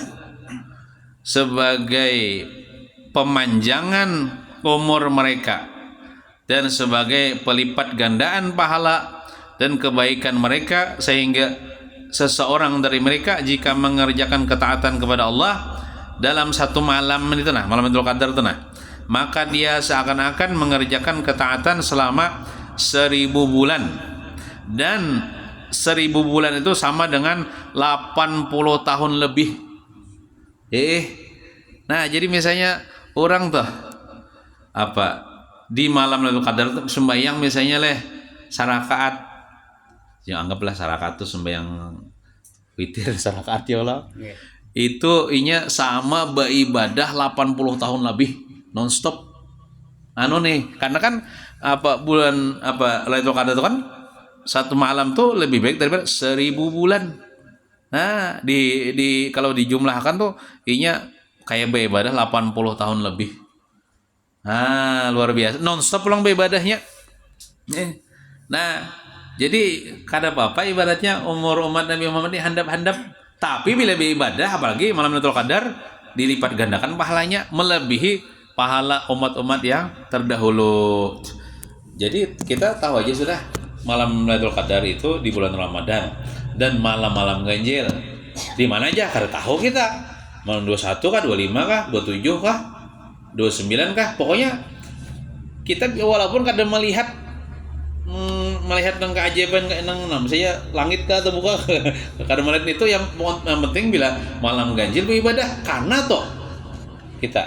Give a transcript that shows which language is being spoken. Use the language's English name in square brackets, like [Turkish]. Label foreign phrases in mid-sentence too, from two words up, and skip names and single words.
[Indonesian] sebagai pemanjangan umur mereka dan sebagai pelipat gandaan pahala dan kebaikan mereka, sehingga seseorang dari mereka jika mengerjakan ketaatan kepada Allah dalam satu malam itu malam Lailatul Qadar itu maka dia seakan-akan mengerjakan ketaatan selama 1000 bulan, dan 1000 bulan itu sama dengan 80 tahun lebih. [Banjar] Nah jadi misalnya orang tuh di malam Lailatul Qadar tuh sembahyang misalnya sarakaat, yang anggaplah sarakaat tuh sembahyang witir sarakaat [Arabic] يا الله. [Banjar] Itu inya sama beribadah 80 tahun lebih nonstop. Karena kan bulan Lailatul Qadar itu kan satu malam tuh lebih baik daripada 1000 bulan. Nah, di kalau dijumlahkan tuh inya kayak beribadah 80 tahun lebih. Luar biasa. Nonstop pulang beribadahnya. Nah, jadi kada apa-apa ibaratnya umur umat Nabi Muhammad ini handap-handap. [Indonesian] Tapi bila beribadah apalagi malam Lailatul Qadar dilipat gandakan pahalanya melebihi pahala umat-umat yang terdahulu. [Banjar] Jadi kita tahu aja sudah malam Lailatul Qadar itu di bulan Ramadan dan malam-malam ganjil. Di mana aja kada tahu kita. Malam 21 kah, 25 kah, 27 kah, 29 kah? Pokoknya kita walaupun kada melihat melihat nang keajaiban nang saya langit ka atau buka kada melihat itu yang penting bila malam ganjil beribadah karena toh kita